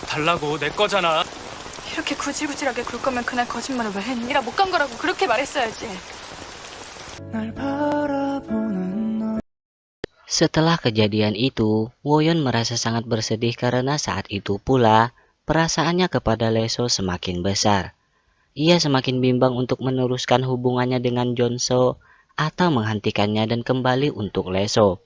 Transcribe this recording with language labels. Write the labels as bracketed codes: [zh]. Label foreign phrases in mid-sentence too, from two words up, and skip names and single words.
[ko] 달라고 내 거잖아. 이렇게 구질구질하게 굴 거면 그날 거짓말을 왜 했니? 나 못 간 거라고 그렇게 말했어야지. [id] Setelah kejadian itu, Woyon merasa sangat bersedih karena saat itu pula perasaannya kepada Leso semakin besar. Ia semakin bimbang untuk meneruskan hubungannya dengan Jonso atau menghentikannya dan kembali untuk Leso.